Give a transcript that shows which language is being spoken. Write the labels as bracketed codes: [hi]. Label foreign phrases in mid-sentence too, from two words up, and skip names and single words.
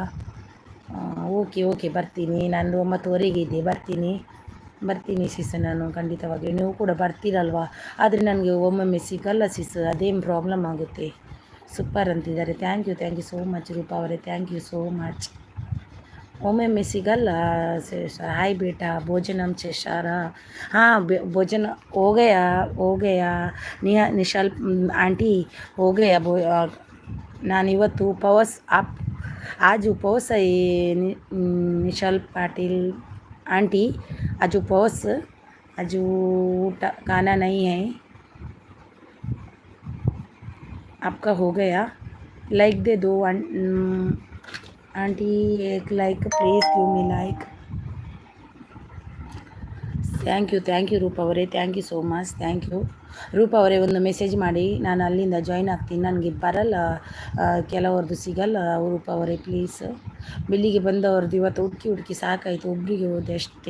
[en] OK OK [kn] ಬರ್ತೀನಿ. ನಂದು 9:30 ಇದೆ, ಬರ್ತೀನಿ ಸಿಸ್. ನಾನು ಖಂಡಿತವಾಗಿ, ನೀವು ಕೂಡ ಬರ್ತೀರಲ್ವ. ಆದರೆ ನನಗೆ ಒಮ್ಮೊಮ್ಮೆ ಸಿಗಲ್ಲ ಸಿಸ್, ಅದೇನು ಪ್ರಾಬ್ಲಮ್ ಆಗುತ್ತೆ. ಸೂಪರ್ ಅಂತಿದ್ದಾರೆ. [en] Thank you so much [kn] ರೂಪಾ ಅವರೇ, [en] Thank you so much. [kn] ಒಮ್ಮೊಮ್ಮೆ ಸಿಗಲ್ಲ. ಹಾಯ್ ಬೇಟಾ, ಭೋಜನಂ ಶೇಷಾರ. [hi] हाँ भोजन हो गया निशाल आंटी हो गया [kn] ನಾನಿವತ್ತು ಉಪವಾಸ [hi] आज उपवास है निशाल पाटिल आंटी, आज उपवास, आज ऊटा खाना नहीं है। आपका हो गया? लाइक दे दो आंटी, एक लाइक [en] please give me like. Thank you ರೂಪ ಅವರೇ, Thank you so much, thank you. [kn] ರೂಪ ಅವರೇ ಒಂದು ಮೆಸೇಜ್ ಮಾಡಿ, ನಾನು ಅಲ್ಲಿಂದ ಜಾಯ್ನ್ ಆಗ್ತೀನಿ. ನನಗೆ ಬರಲ್ಲ, ಕೆಲವ್ರದ್ದು ಸಿಗಲ್ಲ. ರೂಪ ಅವರೇ ಪ್ಲೀಸ್. ಬಿಲ್ಲಿಗೆ ಬಂದವ್ರದ್ದು ಇವತ್ತು ಹುಡುಕಿ ಸಾಕಾಯಿತು, ಒಬ್ಬರಿಗೆ ಹೋದೆ ಅಷ್ಟೇ.